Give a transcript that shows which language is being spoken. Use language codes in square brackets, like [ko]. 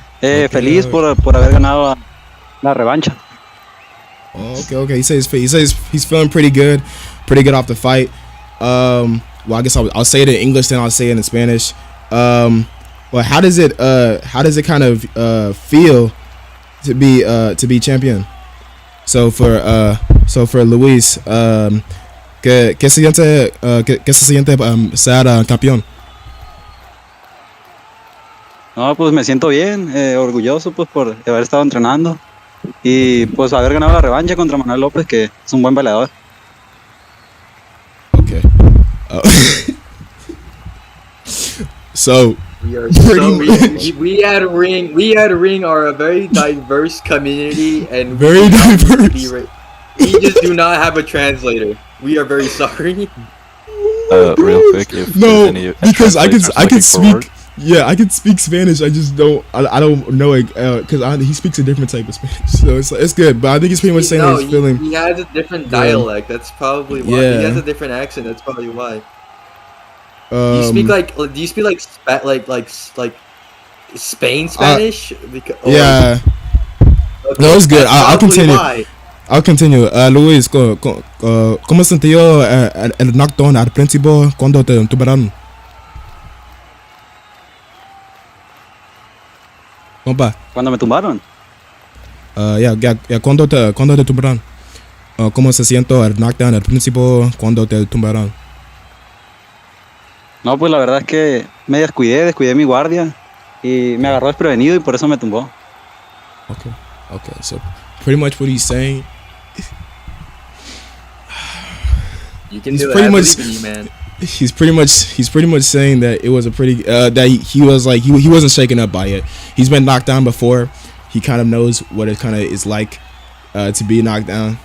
[es] Feliz por haber ganado la revancha. [en] Okay. He says he's feeling pretty good off the fight. Well, I guess I'll say it in English, then I'll say it in Spanish. Well, how does it kind of feel to be champion? So for [es] Luis, ¿qué se siente ser campeón? No, pues me siento bien, orgulloso pues por haber estado entrenando y pues haber ganado la revancha contra Manuel Lopez, que es un buen peleador. [en] Okay. So we at Ring are a very diverse community and very diverse. We just do not have a translator. We are very sorry. Real quick, if no, any because I can speak. Forward. Yeah, I can speak Spanish. I just don't. I don't know it because he speaks a different type of Spanish, so it's good. But I think he's pretty much saying he's feeling. He has a different dialect. That's probably why. Yeah. He has a different accent. That's probably why. Do you speak like Spain Spanish? Yeah. Okay, No, it's good. I'll continue. Why. I'll continue. [es] Luis, ¿cómo sintió el knockdown al principio cuando te tumbaron? Compa. ¿Cuándo me tumbaron? Cuando te tumbaron. ¿Cómo se siente el knockdown al principio cuando te tumbaron? No, pues la verdad es que me descuidé mi guardia y me agarró desprevenido y por eso me tumbó. [en] Okay. So pretty much what he's saying. You can do it. I believe in you, man. He's pretty much saying that it was a pretty that he was like he wasn't shaken up by it. He's been knocked down before. He kind of knows what it kind of is like to be knocked down.